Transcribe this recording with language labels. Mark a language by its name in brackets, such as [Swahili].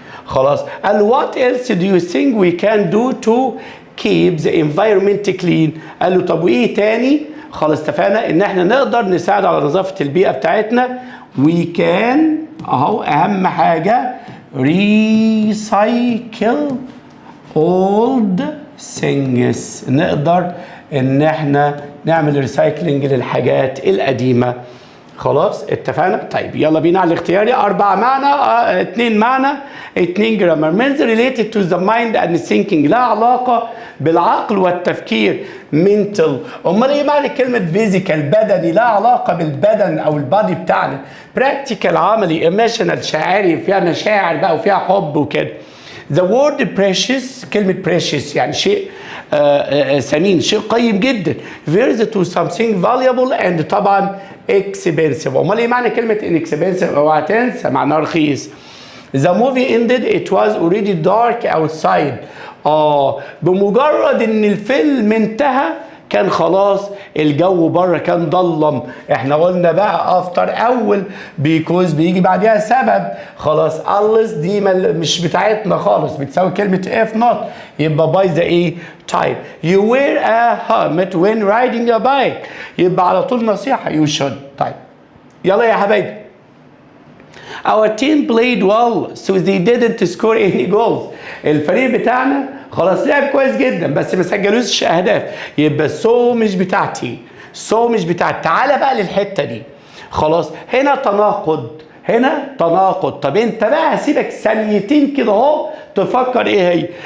[Arabic] خلاص قال [English] what else do you think we can do to keep the environment clean؟ [Arabic] قال له طب وايه تاني؟ خلاص اتفقنا ان احنا نقدر نساعد على نظافة البيئة بتاعتنا. [English] we can [Arabic] اهو اهم حاجة [English] recycle old things. [Arabic] نقدر ان احنا نعمل ريسايكلينج للحاجات القديمة. خلاص اتفقنا؟ طيب يلا بينا على الاختياري. 4 معنى 2 معنى 2 جرامر. [English] means related to the mind and thinking [Arabic] لا علاقة بالعقل والتفكير. [English] mental. [Arabic] امال ايه معنى كلمة physical بدني؟ لا علاقة بالبدن او البادي بتاعنا. practical عملي. emotional شاعري فيها مشاعر بقى وفيها حب وكده. [English] The word precious [Arabic] كلمة precious يعني شيء ثمين، شيء قيم جدا. [English] Refers to something valuable and طبعا expensive. [Arabic] امال ايه معنى كلمة inexpensive؟ اوعى تنسى معناها رخيص. [English] The movie ended it was already dark outside. [Arabic] بمجرد ان الفيلم انتهى كان خلاص الجو بره كان ضلم. احنا قلنا بقى افتر اول بيكوز بيجي بعدها سبب. خلاص unless دي مش بتاعتنا خالص، بتساوي كلمة [English] if not، [Arabic] يبقى by the ايه type. [English] You wear a helmet when riding a bike، [Arabic] يبقى على طول نصيحة [English] you should. [Arabic] طيب يلا يا حبايبي. [English] Our team played well so they didn't score any goals. [Arabic] الفريق بتاعنا خلاص لعب كويس جدا بس ما سجلوش اهداف، يبقى سو مش بتاعتي، سو مش بتاعتي. تعالى بقى للحته دي. خلاص هنا تناقض، هنا تناقض. طب انت بقى هسيبك ثانيتين كده اهو تفكر ايه هي.